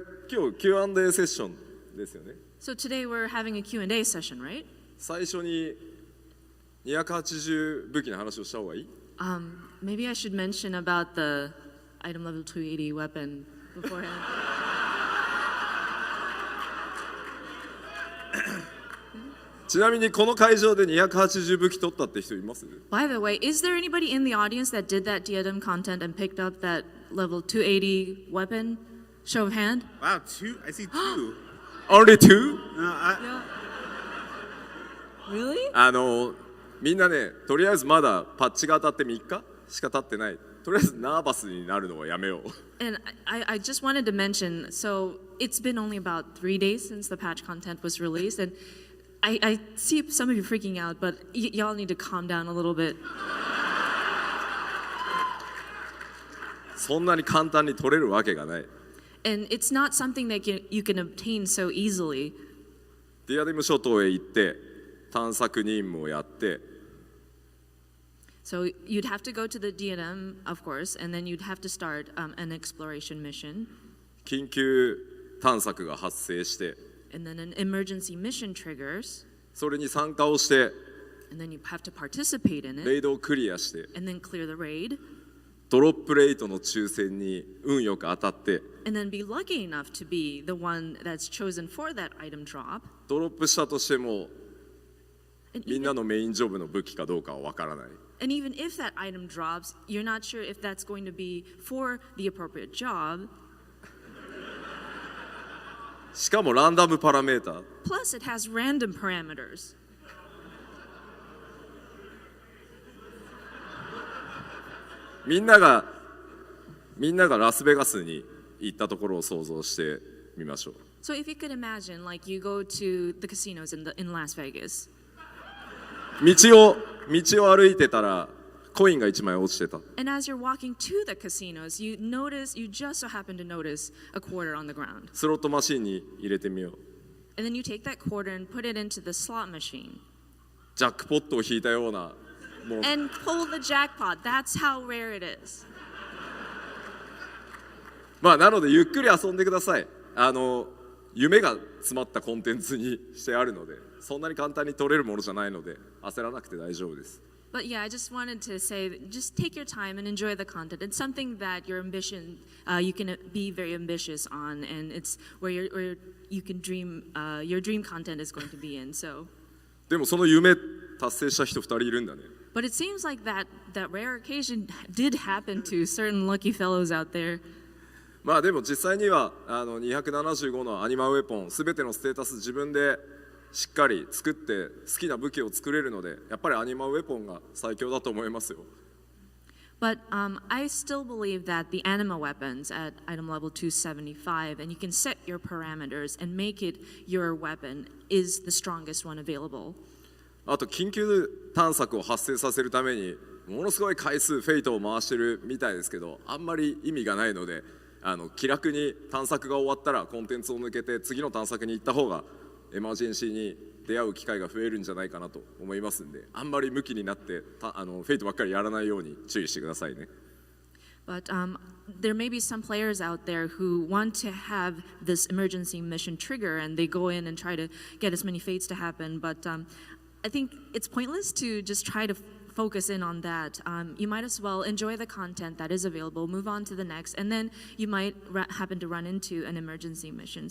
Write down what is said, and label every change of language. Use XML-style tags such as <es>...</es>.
<ja>今日 Q&A セッションですよね。</ja> <en>So today we're having a Q&A session, right?</en> <ja>最初に280武器の話をした方がいい？</ja> <en>Maybe I should mention about the item level 280 weapon beforehand.</en> <ja>ちなみにこの会場で280武器取ったって人います？</ja> <en>By the way, is there anybody in the audience that did that diadem content and picked up that level 280 weapon? Show of hand. Wow, 2? I see 2. Only 2? Yeah. Really?</en> <ja>みんなね、とりあえずまだパッチが当たって3日しか経ってない。とりあえずナーバスになるのはやめよう。</ja> <en>And I just wanted to mention, so it's been only about 3 days since the patch content was released, and I see some of you freaking out, but y'all need to calm down a little bit.</en> <ja>そんなに簡単に取れるわけがない。</ja> <en>And it's not something that you can obtain so easily.</en> <ja>ディアデム諸島へ行って探索任務をやって。</ja> <en>So you'd have to go to the diadem, of course, and then you'd have to start an exploration mission.</en> <ja>緊急探索が発生して。</ja> <en>And then an emergency mission triggers.</en> <ja>それに参加をして。</ja> <en>And then you have to participate in it.</en> <ja>レイドをクリアして。</ja> <en>And then clear the raid.</en> <ja>ドロップレイトの抽選に運よく当たって。</ja> <en>And then be lucky enough to be the one that's chosen for that item drop.</en> <ja>ドロップしたとしても、みんなのメインジョブの武器かどうかはわからない。</ja> <en>And even if that item drops, you're not sure if that's going to be for the appropriate job.</en> <ja>しかもランダムパラメータ。</ja> <en>Plus, it has random parameters.</en> <ja>みんながラスベガスに行ったところを想像してみましょう。</ja> <en>So if you could imagine, like you go to the casinos in Las Vegas,</en> <ja>道を歩いてたらコインが1枚落ちてた。</ja> <en>and as you're walking to the casinos, you just so happen to notice a quarter on the ground.</en> <ja>スロットマシンに入れてみよう。</ja> <en>And then you take that quarter and put it into the slot machine</en> <ja>ジャックポットを引いたようなもう</ja> <en>and pull the jackpot. That's how rare it is.</en> <ja>まあなのでゆっくり遊んでください。夢が詰まったコンテンツにしてあるので、そんなに簡単に取れるものじゃないので焦らなくて大丈夫です。</ja> <en>But yeah, I just wanted to say, just take your time and enjoy the content. It's something that you can be very ambitious on, and it's where you can dream. Your dream content is going to be in. So,</en> <ja>でもその夢達成した人2人いるんだね。</ja> <en>but it seems like that rare occasion did happen to certain lucky fellows out there.</en> <ja>まあでも実際には275のアニマルウェポンすべてのステータス自分でしっかり作って好きな武器を作れるので、やっぱりアニマルウェポンが最強だと思いますよ。</ja> <en>But I still believe that the anima weapons at item level 275, and you can set your parameters and make it your weapon, is the strongest one available.</en> <ja>あと緊急探索を発生させるためにものすごい回数フェイトを回してるみたいですけど、あんまり意味がないので、気楽に探索が終わったらコンテンツを抜けて次の探索に行った方がエマージェンシーに出会う機会が増えるんじゃないかなと思いますんで、あんまりムキになってフェイトばっかりやらないように注意してくださいね。</ja> <en>But there may be some players out there who want to have this emergency mission trigger, and they go in and try to get as many fates to happen. But I think it's pointless to just try to focus in on that. You might as well enjoy the content that is available, move on to the next, and then you might happen to run into an emergency mission.</en>